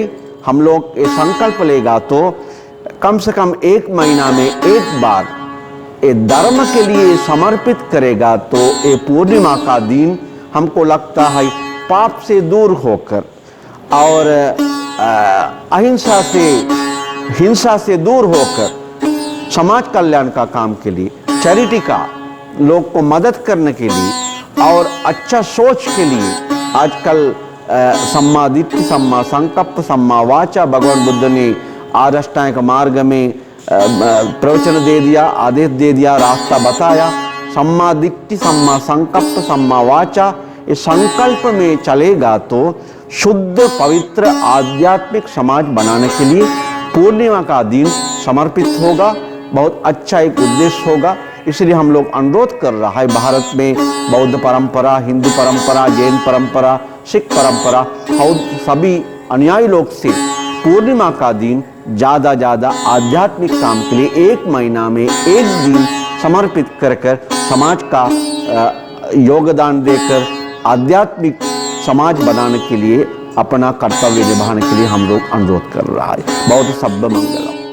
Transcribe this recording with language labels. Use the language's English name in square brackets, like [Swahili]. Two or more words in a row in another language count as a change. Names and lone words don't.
[Hindi] हम लोग ये संकल्प लेगा तो कम से कम 1 महीना में एक बार ये धर्म के लिए समर्पित करेगा तो ये पूर्णिमा का दिन हमको लगता है पाप से दूर होकर और अहिंसा से, हिंसा से दूर होकर समाज कल्याण का काम के लिए, चैरिटी का, लोग को मदद करने के लिए और अच्छा सोच के लिए आजकल [Pali] सम्मा दिट्ठि, सम्मा संकल्प, सम्मा वाचा [Hindi] भगवान बुद्ध ने आदष्टांग मार्ग में प्रवचन दे दिया, आदेश दे दिया, रास्ता बताया। [Pali] सम्मा दिट्ठि, सम्मा संकल्प, सम्मा वाचा, [Hindi] इस संकल्प में चलेगा तो शुद्ध पवित्र आध्यात्मिक समाज बनाने के लिए पूर्णिमा का दिन समर्पित होगा। बहुत अच्छा एक उद्देश्य होगा। इसलिए हम लोग अनुरोध कर रहा है, भारत में बौद्ध परंपरा, हिंदू परंपरा, जैन परंपरा, सिख परंपरा और सभी अनुयायी लोग से पूर्णिमा का दिन ज़्यादा आध्यात्मिक काम के लिए 1 महीना में 1 दिन समर्पित कर समाज का योगदान देकर आध्यात्मिक समाज बनाने के लिए अपना कर्तव्य निभाने के लिए हम लोग अनुरोध कर रहा है। बहुत [Pali] सब्ब मंगलम।